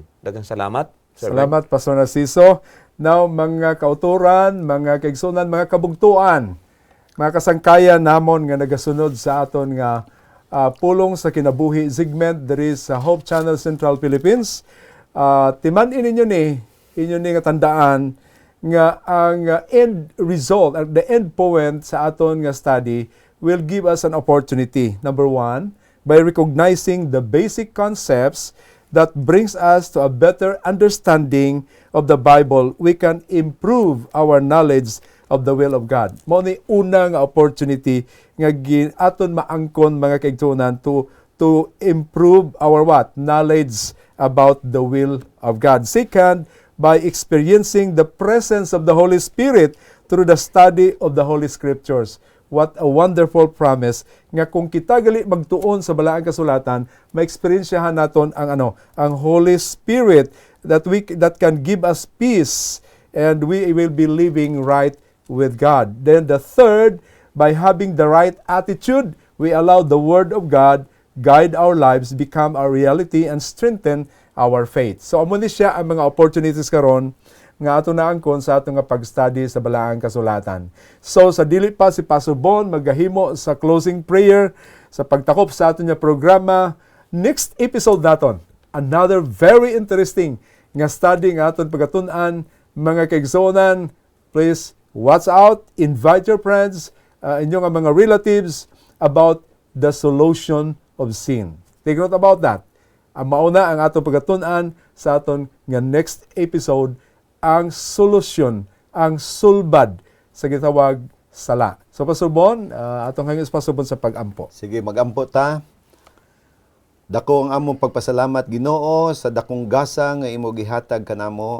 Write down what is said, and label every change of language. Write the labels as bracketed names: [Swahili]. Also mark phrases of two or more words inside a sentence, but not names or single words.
[Cebuano] Daghang salamat. Sir [Hiligaynon] Salamat, Pastor Narciso. Now, mga kauturan, mga kaigsunan, mga kabugtuan, mga kasangkayan namon nga nagasunod sa aton nga pulong sa kinabuhi segment diri sa Hope Channel Central Philippines. Timan-in ninyo ni nga tandaan nga ang [English] end result, the end point [Hiligaynon] sa aton nga study [English] will give us an opportunity. Number one, by recognizing the basic concepts that brings us to a better understanding of the Bible, we can improve our knowledge of the will of God. [Hiligaynon] Mao ni una nga opportunity nga aton maangkon mga kaigsuonan [English] to improve our knowledge about the will of God. Second, by experiencing the presence of the Holy Spirit through the study of the Holy Scriptures. What a wonderful promise [Hiligaynon] nga kung kita gali magtuon sa balaang kasulatan, ma-experiensyahan naton ang [English] Holy Spirit that can give us peace, and we will be living right with God. Then the third, by having the right attitude, we allow the Word of God guide our lives, become our reality, and strengthen our faith. [Hiligaynon] So amo ni siya ang mga opportunities karon nga ato naangkon sa ato nga pag-study sa balaang kasulatan. So sa dili pa si Pastor Bon magahimo sa closing prayer sa pagtakop sa ato nga programa. [English] Next episode [Hiligaynon] naton, [English] another very interesting [Hiligaynon] nga study nga aton pagatun-an, mga kaigsuonan. [English] Please watch out, invite your friends, [Hiligaynon] inyong mga [English] relatives about the solution of sin. Take note about that. [Hiligaynon] Ang mauna ang atong pagatun-an sa aton nga [English] next episode, [Hiligaynon] ang solusyon, ang sulbad sa gitawag sala. So Pastor Bon, atong hangis Pastor Bon sa pag-ampo. [Cebuano] Sige, mag-ampo ta. Dako ang among pagpasalamat Ginoo sa dakong gasa nga imo gihatag kanamo.